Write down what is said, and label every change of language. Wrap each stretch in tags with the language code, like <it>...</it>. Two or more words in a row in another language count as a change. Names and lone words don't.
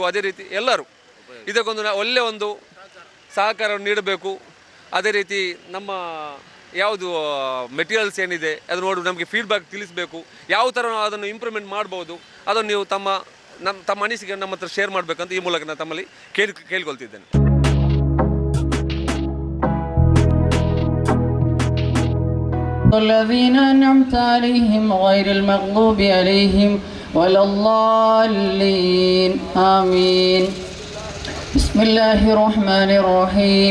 <kn>ಅದೇ ರೀತಿ ಎಲ್ಲರೂ ಇದಕ್ಕೊಂದು ಒಳ್ಳೆಯ ಒಂದು ಸಹಕಾರವನ್ನು ನೀಡಬೇಕು. ಅದೇ ರೀತಿ ನಮ್ಮ ಯಾವುದು ಮೆಟೀರಿಯಲ್ಸ್ ಏನಿದೆ ಅದು ನೋಡಿ ನಮಗೆ ಫೀಡ್ಬ್ಯಾಕ್ ತಿಳಿಸಬೇಕು. ಯಾವ ಥರ ನಾವು ಅದನ್ನು ಇಂಪ್ರೂವ್ಮೆಂಟ್ ಮಾಡ್ಬೋದು ಅದನ್ನು ನೀವು ತಮ್ಮ ಅನಿಸಿಕೆ ನಮ್ಮ ಹತ್ರ ಶೇರ್ ಮಾಡಬೇಕಂತ ಈ ಮೂಲಕ ನಾನು ತಮ್ಮಲ್ಲಿ ಕೇಳ್ಕೊಳ್ತಿದ್ದೇನೆ.</kn> <ar>الذين أنعمت عليهم غير المغضوب عليهم ولا الضالين آمين. بسم الله الرحمن الرحيم.</ar>